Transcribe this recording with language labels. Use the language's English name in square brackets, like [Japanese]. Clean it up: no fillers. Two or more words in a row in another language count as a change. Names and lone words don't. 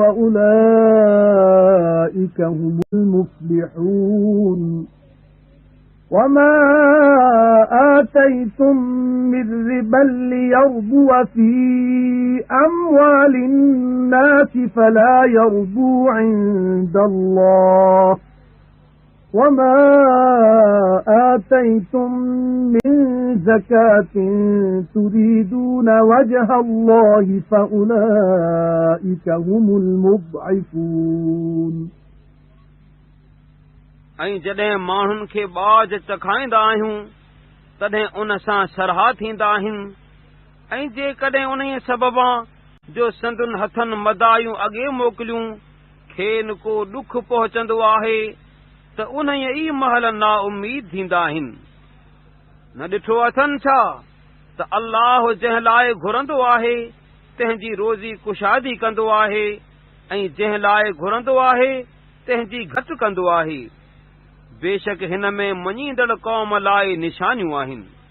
[Arabic] وأولئك هم المفلحون وما آتيتم من ربا ليربو في أموال الناس فلا يربو عند الله وما آتيتم من زكاة تريدون وجه الله فأولئك هم المضعفون [Sindhi] ऐं जॾहिं माण्हुनि खे बाज चखाईंदा आहियूं तॾहिं उन सां सरहा थींदा आहिनि ऐं जेकॾहिं उन सबबा जो संदुनि हथनि मदायूं अॻे मोकिलियूं खेनि को ॾुख पहुचंदो आहे त उन ई महल ना उम्मीद थींदा आहिनि न ॾिठो अथनि छा त अल्लाह जंहिं लाइ घुरंदो आहे तंहिंजी रोज़ी कुशादी कंदो आहे ऐं जंहिं लाइ घुरंदो आहे तंहिंजी घटि कंदो आहे बेशक हिन में मञींदड़ क़ौम लाइ निशानियूं आहिनि